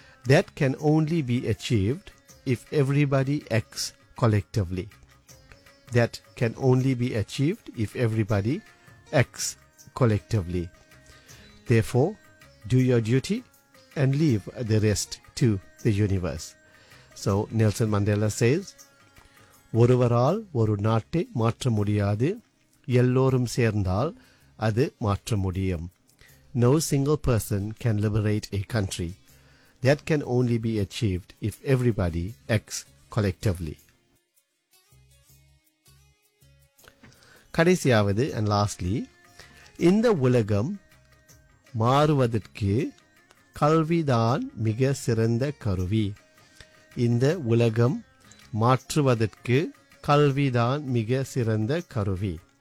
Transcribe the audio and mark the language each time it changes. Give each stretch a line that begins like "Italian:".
English: That can only be achieved if everybody acts collectively. That can only be achieved if everybody acts collectively. Therefore, do your duty and leave the rest to the universe. So Nelson Mandela says,
Tamil: ஒருவரால் ஒரு நாட்டை மாற்ற முடியாது. எல்லோரும் சேர்ந்தால் அது மாற்ற முடியும்.
English: No single person can liberate a country. That can only be achieved if everybody acts collectively.
Tamil: கடைசியாவது,
English: and lastly,
Tamil: இந்த உலகம் மாறுவதற்கு கல்விதான் மிக சிறந்த கருவி. இந்த உலகம் மாற்றுவதற்கு கல்விதான் மிக சிறந்த கருவி.